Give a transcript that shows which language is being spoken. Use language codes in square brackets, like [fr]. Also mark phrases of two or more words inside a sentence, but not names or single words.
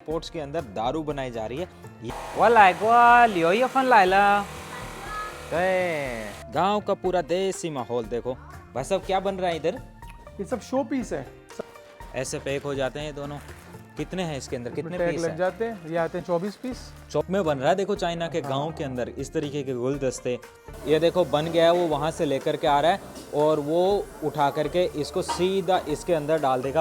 [hi] पोर्ट्स के अंदर दारू बनाई जा रही है। [zh] 我来过，6月份来了。对， [hi] गांव का पूरा देसी माहौल देखो। भाई साहब क्या बन रहा है इधर? ये सब [en] show piece [hi] है। ऐसे पैक हो जाते हैं ये दोनों। कितने हैं इसके अंदर, कितने टैग पीस लग हैं? जाते हैं। ये आते हैं 24 पीस। चौक में बन रहा है देखो, चाइना के गांव के अंदर इस तरीके के गुलदस्ते। ये देखो बन गया है, वो वहाँ से लेकर के आ रहा है और वो उठा करके इसको सीधा इसके अंदर डाल देगा।